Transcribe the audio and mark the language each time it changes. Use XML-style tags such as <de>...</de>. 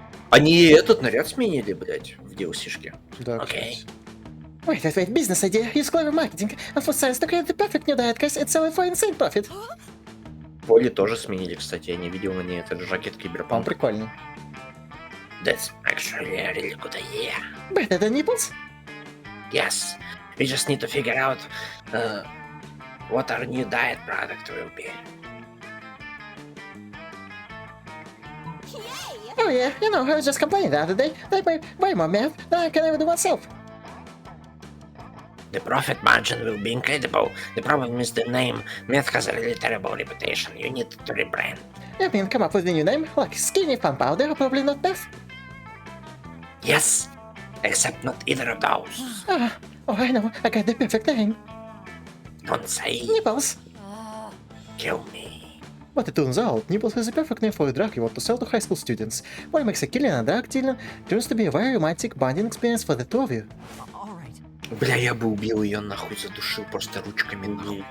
<ru>Они этот наряд сменили, блядь, в DLC-шке. Да, Окей. кстати.</ru> <en>Wait, business idea. Use clever marketing and for science to create the perfect new diet, guys, and sell it for insane profit.</en> <ru>Поли тоже сменили, кстати, я не видел на ней этот жакет Он киберпанк. прикольный.</ru> <en>That's actually a really good idea. Better than nipples? Yes. We just need to figure out what our new diet product will be. Oh yeah, you know, I was just complaining the other day. They pay way more math than I can ever do myself. The profit margin will be incredible. The problem is the name. Meth has a really terrible reputation. You need to rebrand. You mean come up with a new name, like skinny fun powder, or probably not meth? Yes, except not either of those. Oh, I know, I got the perfect name. Don't say Nipples. kill me. But it turns out, Nipples is the perfect name for a drug you want to sell to high school students. What makes a killing and drug dealing turns to be a very romantic bonding experience for the two of you.</en> <ru>Бля, я бы убил ее нахуй, задушил просто ручками нахуй.</ru>